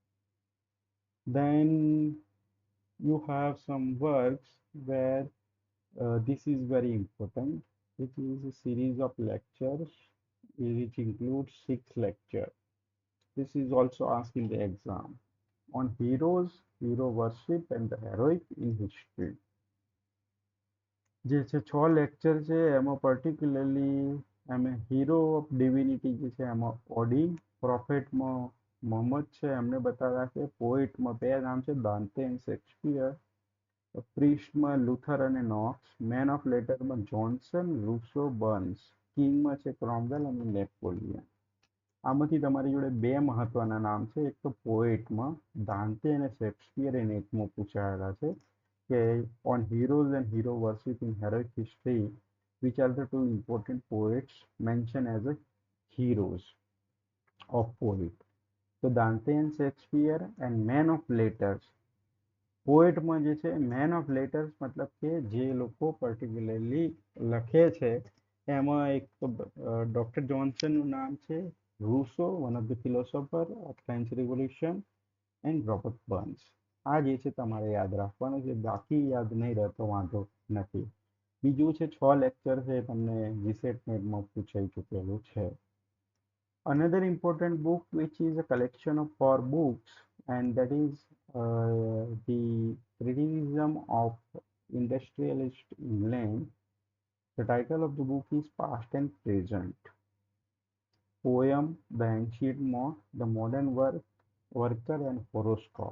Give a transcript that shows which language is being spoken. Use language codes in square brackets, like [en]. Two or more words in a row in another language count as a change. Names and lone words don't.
[en] Then you have some works where this is very important, which is a series of lectures which includes 6 lectures. This is also asked in the exam. On heroes, hero worship and the heroic in history. [gu] જે છે 6 લેક્ચર છે એમાં પર્ટિક્યુલરલી અમે [en] hero of divinity [gu] જે છે એમાં ઓડિન, પ્રોફેટમાં મોહમ્મદ છે એમને બતાવ્યા છે, પોએટમાં બે નામ છે દાંતે એન્ડ શેક્સપિયર, પ્રિસ્ટમાં લુથર અને નોક્સ, [en] man of letter [gu] જોન્સન, રૂસો, બર્ન્સ, કિંગમાં છે ક્રોમવેલ અને નેપોલિયન. આમાંથી તમારી જોડે બે મહત્વના નામ છે. એક તો પોએટમાં દાંતે અને શેક્સપિયર એ નેટમાં પૂછાયેલા છે કે [en] on heroes and hero worship in heroic history, which are the two important poets mentioned as a heroes of poet. So Dante and Shakespeare and man of letters. [gu] પોએટમાં જે છે [en] man of letters [gu] મતલબ કે જે લોકો પર્ટિક્યુલરલી લખે છે એમાં એક તો ડૉક્ટર જોન્સનનું નામ છે, રૂસો [en] one of the philosopher of French Revolution and Robert Burns. [gu] આ જે છે તમારે યાદ રાખવાનું છે, બાકી યાદ નહીં રહેતો વાંધો નથી. બીજું છે 6 લેક્ચર છે તમને જીસેટ નેટમાં પૂછાઈ ચૂકેલું છે. [en] Another important book which is a collection of 4 books, and that is the criticism of industrialist England. The title of the book is Past and Present. Poem, The Ancient Monk, The Modern Worker and Horoscope.